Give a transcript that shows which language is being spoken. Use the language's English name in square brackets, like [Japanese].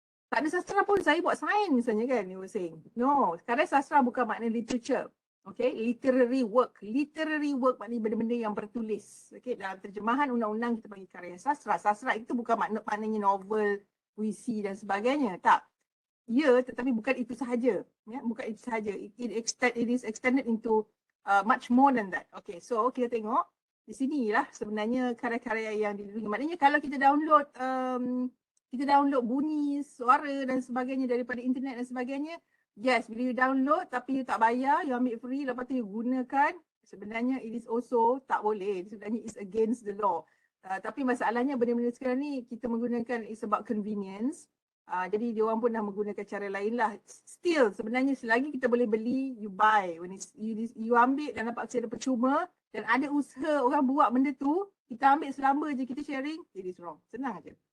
[Malay] Tak ada sastra pun saya buat sains misalnya kan, [English] you were saying. [Malay] No, karya sastra bukan makna literature. Okay, literary work. Literary work maknanya benda-benda yang bertulis. Okay, dalam terjemahan undang-undang kita panggil karya sastra. Sastra itu bukan maknanya novel, puisi dan sebagainya. Tak. Ya, tetapi bukan itu sahaja. Ya, bukan itu sahaja. [English] It is extended into much more than that. [Malay] Okay, so kita tengok. Di sinilah sebenarnya karya-karya yang dilindungi. Maknanya kalau kita download bunyi, suara dan sebagainya daripada internet dan sebagainya, yes, bila you download tapi you tak bayar, you ambil free, lepas tu you gunakan, sebenarnya [English] it is also [Malay] tak boleh. [English] Sebenarnya it's against the law. [Malay] Tapi masalahnya benda-benda sekarang ni kita menggunakan [English] is about convenience. [Malay] Jadi dia orang pun dah menggunakan cara lain lah. Still sebenarnya selagi kita boleh beli, you buy. When you ambil dan dapat secara percuma dan ada usaha orang buat benda tu, kita ambil selamba je kita sharing, [English] it is wrong. [Malay] Senang aja.